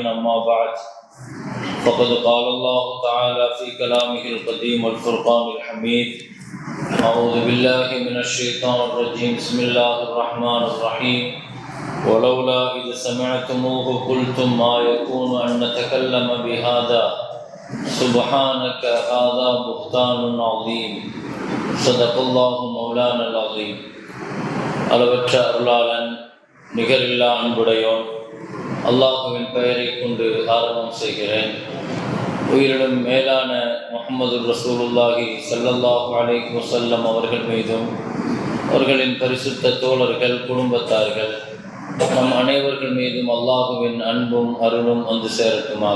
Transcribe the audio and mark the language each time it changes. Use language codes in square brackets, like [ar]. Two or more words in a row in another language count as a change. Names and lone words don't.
[ar] أما بعد، فقد قال الله تعالى في كلامه القديم والفرقان الحميد: أعوذ بالله من الشيطان الرجيم. بسم الله الرحمن الرحيم. ولولا إذ سمعتموه قلتم ما يكون أن نتكلم بهذا سبحانك هذا بهتان عظيم. صدق الله مولانا العظيم. [ta] அளவற்ற அருளாளன் நிகரில்லா அன்புடையோன் அல்லாஹுவின் பெயரை கொண்டு ஆரம்பம் செய்கிறேன். உயிரிலும் மேலான முஹம்மது [ar] رسول الله صلى الله عليه وسلم [ta] அவர்கள் மீதும் அவர்களின் பரிசுத்த தோழர்கள், குடும்பத்தார்கள், நம் அனைவர்கள் மீதும் அல்லாஹுவின் அன்பும் அருளும் வந்து சேரட்டுமாக.